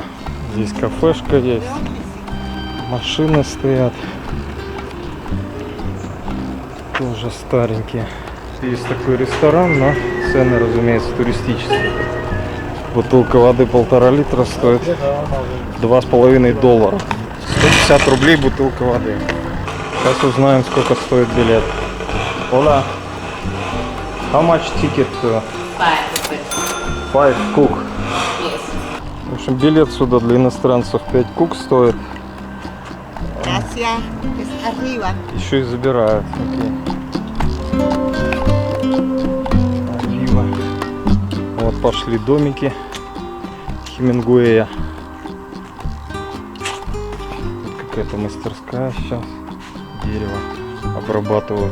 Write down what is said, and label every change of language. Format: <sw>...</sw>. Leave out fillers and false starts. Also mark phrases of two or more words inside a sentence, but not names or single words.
<ru>Здесь кафешка есть, машины стоят, тоже старенькие. Есть такой ресторан, но цены, разумеется, туристические. Бутылка воды 1,5 литра стоит $2,5. 150 рублей бутылка воды. Сейчас узнаем, сколько стоит билет.</ru> <en>Hola. How much ticket?</en> <ru>5 кук.</ru> <en>Yes.</en> <ru>В общем, билет сюда для иностранцев 5 кук стоит.</ru> <es>Gracias. Es arriba.</es> <ru>Еще и забирают. Окей. Arriba. Вот пошли домики Хемингуэя. Вот какая-то мастерская сейчас. Дерево обрабатывают.</ru>